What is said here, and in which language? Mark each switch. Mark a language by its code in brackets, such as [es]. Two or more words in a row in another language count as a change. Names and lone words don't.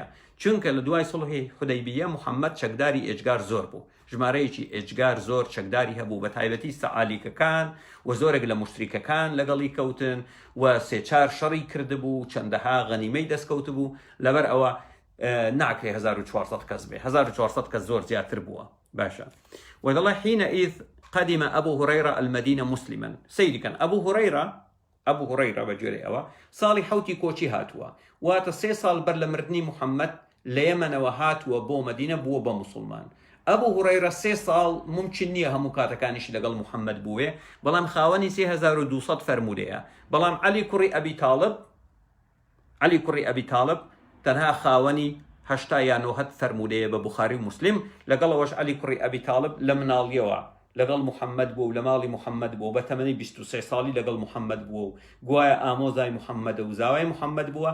[ckb] چونکە لە دوای سڵحی حودەیبیە محەممەد چەکداری ئێجگار زۆر بوو، ژمارەیەکی ئێجگار زۆر چەکداری هەبوو، بە تایبەتی سەعالیکەکان و زۆرێک لە مشتریکەکان لەگەڵی کەوتن و سێ-چار شەڕی کردبوو، چەندەها غەنیمەی دەستکەوت بوو، لەبەر ئەوە ناکرێ 1400 کەس بێ، 1400 کەس زۆر زیاتر بووە. باشە ودەڵێ [ar] حینئذ قدم أبو هريرة المدينة مسلما. سيدي كان أبو هريرة [ckb] بەگوێرەی ئەوە ساڵی حوتی کۆچی هاتووە، واتە 3 ساڵ بەر لە مردنی محەممەد لە یەمەنەوە هاتووە بۆ مەدینە، بووە بە مسلمان. ئەبوو هورەیرە 3 ساڵ ممکن نییە هەموو کاتەکانیشی لەگەڵ محەممەد بووێ، بەڵام خاوەنی 3200 فەرمودەیە. بەڵام عەلی کوڕی ئەبی تاڵب تەنها خاوەنی 80 یان 90 فەرمودەیە بە بوخاری و مسلم، لەگەڵەوەش عەلی کوڕی ئەبی تاڵب لە مناڵیەوە لەگەڵ محەممەد بوو و لە ماڵی محەممەد بوو، بە تەمەنی 23 ساڵی لەگەڵ محەممەد بووە و گوایە ئامۆزای محەممەدە و زاوای محەممەد بووە.